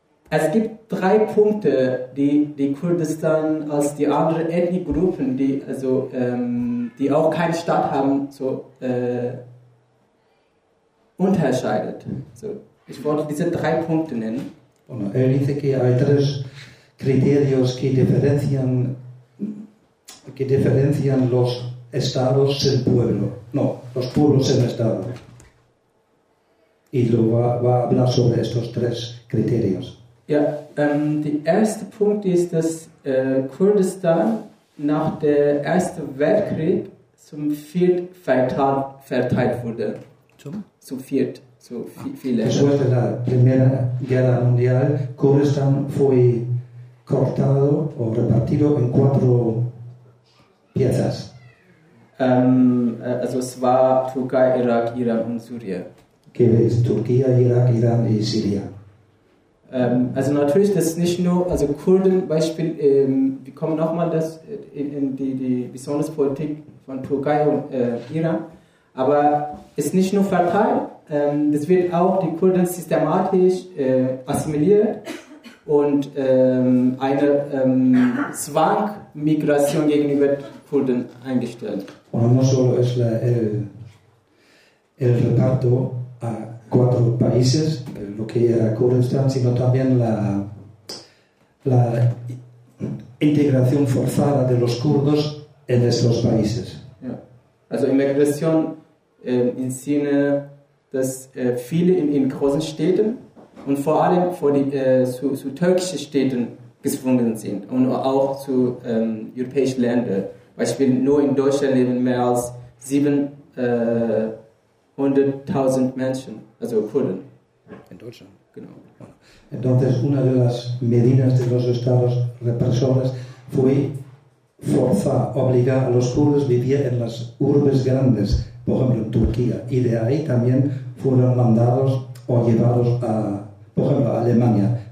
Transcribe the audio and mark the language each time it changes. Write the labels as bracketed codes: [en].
[de] Es gibt drei Punkte, die Kurdistan als die anderen ethnischen Gruppen, die also die auch keine Stadt haben, so unterscheidet. So, ich wollte diese drei Punkte nennen. [es] Bueno, él dice que hay tres criterios que diferencian los Estados sin pueblo. No, los pueblos sin Estado. Y lo va a hablar sobre estos tres criterios. [de] Ja, der erste Punkt ist, dass Kurdistan nach dem Ersten Weltkrieg zum Viert verteilt wurde. Zum Viert. [es] Después de la Primera Guerra Mundial, Kurdistan fue cortado o repartido en cuatro piezas. [de] Also es war Türkei, Irak, Iran und Syrien. [es] Que es Turquía, Irak, Irán y Siria. [de] Also natürlich, das ist nicht nur, also Kurden, Beispiel, wir kommen nochmal in die besondere Politik von Türkei und Iran, aber es ist nicht nur Vertrag, es wird auch die Kurden systematisch assimiliert und eine Zwangmigration gegenüber Kurden eingestellt. [es] Bueno, no solo es el reparto a cuatro países, lo que era Kurdistán, sino también la integración forzada de los kurdos en esos países. Yeah. [de] Also Immigration im Sinne, dass viele in großen Städten und vor allem vor die zu türkischen Städten gezwungen sind und auch zu europäischen Ländern. Beispiel nur in Deutschland leben mehr als 700.000 Menschen, also Kurden. In Deutschland, genau. [es] Entonces, una de las medidas de los estados represores fue forzar, obligar a los kurdos a vivir en las urbes grandes, por ejemplo, en Turquía. Y de ahí también fueron mandados o llevados a, por ejemplo, a Alemania.